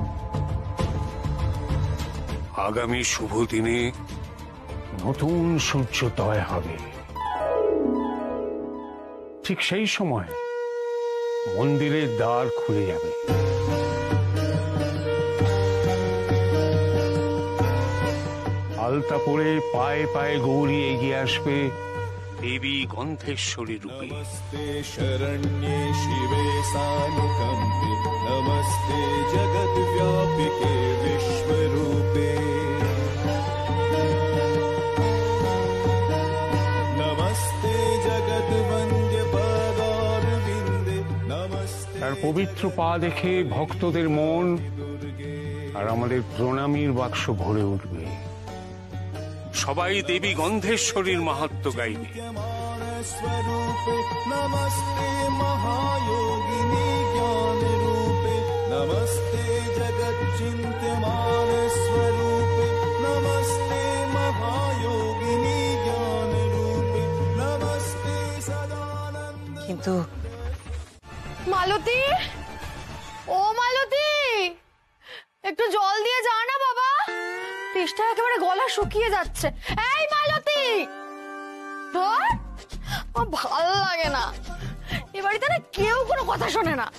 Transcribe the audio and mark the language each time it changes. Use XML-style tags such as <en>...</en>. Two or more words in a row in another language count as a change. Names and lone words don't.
<bn>আগামী শুভ দিনে নতুন সূর্যোদয় হবে, ঠিক সেই সময় মন্দিরের দ্বার খুলে যাবে। আলতা পরে পায়ে পায়ে গৌরী এগিয়ে আসবে দেবী গন্ধেশ্বরী রূপে।</bn> <sa>नमस्ते शरण्ये शिवे सानुकंपे नमस्ते जगत व्यापिके विश्वरूपे नमस्ते जगत वंद्य पदारविंदे नमस्ते।</sa> <bn>তার পবিত্র পা দেখে ভক্তদের মন আর আমাদের প্রণামীর বাক্স ভরে উঠবে। সবাই দেবী গন্ধেশ্বরীর মাহাত্ম্য গাইবে।</bn> <sa>स्वरूपे नमस्ते महायोगिनी ज्ञान रूपे नमस्ते जगत चिंत्यमान स्वरूपे नमस्ते महायोगिनी ज्ञान रूपे नमस्ते सदानंद।</sa> <bn>কিন্তু মালতী, ও মালতী, একটু জল দিয়ে যা না বাবা, তেষ্টা একেবারে গলা শুকিয়ে যাচ্ছে। এই মালতী, ধর, ভালো লাগে না এ বাড়িতে না, কেউ কোনো কথা শোনে না।</bn>